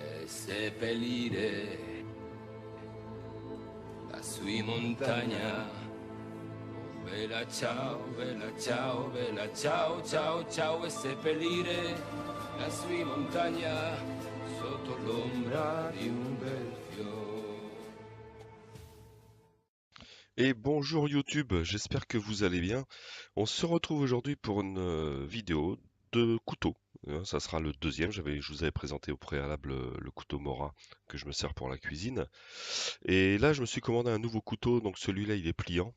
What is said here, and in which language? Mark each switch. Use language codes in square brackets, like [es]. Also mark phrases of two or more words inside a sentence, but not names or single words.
[it] seppellire la sua montagna. Oh, bella ciao, bella ciao, bella ciao, ciao, ciao, e seppellire la sua montagna sotto l'ombra di un bel fiore. [fr] Et bonjour YouTube, j'espère que vous allez bien. On se retrouve aujourd'hui pour une vidéo de couteau. Ça sera le deuxième. Je vous avais présenté au préalable le couteau Mora que je me sers pour la cuisine. Et là, je me suis commandé un nouveau couteau. Donc celui-là, il est pliant.